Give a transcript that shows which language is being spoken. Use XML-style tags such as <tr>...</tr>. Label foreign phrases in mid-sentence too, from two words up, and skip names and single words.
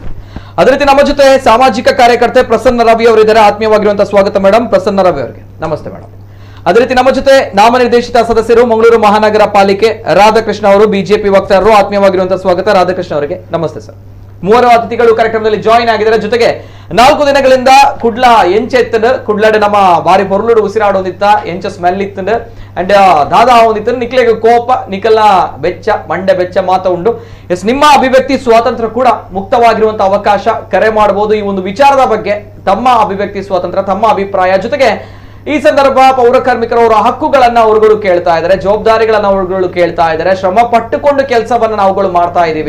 <kn>ಅದೇ ರೀತಿ ನಮ್ಮ ಜೊತೆ ಸಾಮಾಜಿಕ ಕಾರ್ಯಕರ್ತೆ ಪ್ರಸನ್ನ ರವಿ ಅವರಿದ್ದಾರೆ. ಆತ್ಮೀಯವಾಗಿರುವಂತಹ ಸ್ವಾಗತ ಮೇಡಮ್, ಪ್ರಸನ್ನ ರವಿ ಅವರಿಗೆ. ನಮಸ್ತೆ ಮೇಡಮ್. ಅದೇ ರೀತಿ ನಮ್ಮ ಜೊತೆ ನಾಮನಿರ್ದೇಶಿತ ಸದಸ್ಯರು ಮಂಗಳೂರು ಮಹಾನಗರ ಪಾಲಿಕೆ ರಾಧಾಕೃಷ್ಣ ಅವರು, ಬಿಜೆಪಿ ವಕ್ತಾರರು. ಆತ್ಮೀಯವಾಗಿರುವಂತಹ ಸ್ವಾಗತ ರಾಧಾಕೃಷ್ಣ ಅವರಿಗೆ. ನಮಸ್ತೆ ಸರ್. 3 ಅತಿಥಿಗಳು ಕಾರ್ಯಕ್ರಮದಲ್ಲಿ ಜಾಯಿನ್ ಆಗಿದ್ದಾರೆ.</kn> <tcy>ಜೊತೆಗೆ 4 ದಿನಗಳಿಂದ ಕುಡ್ಲ ಎಂಚ ಎತ್ತದ ಕುಡ್ಲಡೆ ನಮ್ಮ ಬಾರಿ ಪೊರ್ಲುಡು ಉಸಿರಾಡೋದಿತ್ತ ಎಂಚ ಸ್ಮೆಲ್ ಇತ್ತಂಡ್ ಅಂಡ್ ದಾದಾ ಒಂದಿತ್ತ ನಿಕ್ಲೆಗೆ ಕೋಪ ನಿಕಲ್ನ ಬೆಚ್ಚ ಮಂಡೆ ಬೆಚ್ಚ ಮಾತ ಉಂಡು.</tcy> <kn>ಎಸ್, ನಿಮ್ಮ ಅಭಿವ್ಯಕ್ತಿ ಸ್ವಾತಂತ್ರ್ಯ ಕೂಡ ಮುಕ್ತವಾಗಿರುವಂತಹ ಅವಕಾಶ, ಕರೆ ಮಾಡಬಹುದು. ಈ ಒಂದು ವಿಚಾರದ ಬಗ್ಗೆ ತಮ್ಮ ಅಭಿವ್ಯಕ್ತಿ ಸ್ವಾತಂತ್ರ್ಯ, ತಮ್ಮ ಅಭಿಪ್ರಾಯ, ಜೊತೆಗೆ ಈ ಸಂದರ್ಭ ಪೌರ ಕಾರ್ಮಿಕರು ಅವರ ಹಕ್ಕುಗಳನ್ನ ಅವರುಗಳು ಕೇಳ್ತಾ ಇದ್ದಾರೆ, ಜವಾಬ್ದಾರಿಗಳನ್ನ ಅವರುಗಳು ಕೇಳ್ತಾ ಇದ್ದಾರೆ, ಶ್ರಮ ಪಟ್ಟುಕೊಂಡು ಕೆಲಸವನ್ನ ನಾವುಗಳು ಮಾಡ್ತಾ ಇದೀವಿ.</kn>